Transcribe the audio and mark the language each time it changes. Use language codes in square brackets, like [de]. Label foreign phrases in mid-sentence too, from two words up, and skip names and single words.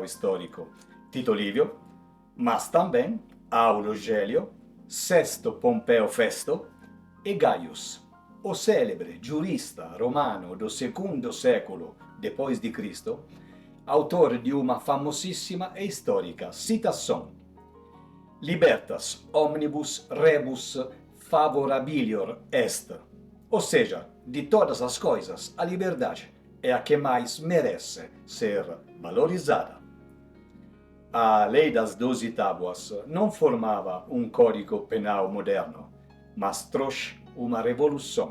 [pt] histórico Tito Livio, mas também Aulio Gelio, Sesto Pompeo Festo e Gaius, o célebre giurista romano do segundo século depois de Cristo, autor de uma famosissima e histórica citação: [la] Libertas omnibus rebus favorabilior est. [pt] Ou seja, de todas as coisas, a liberdade é a que mais merece ser valorizada. A lei das 12 tábuas não formava um código penal moderno, mas trouxe uma revolução.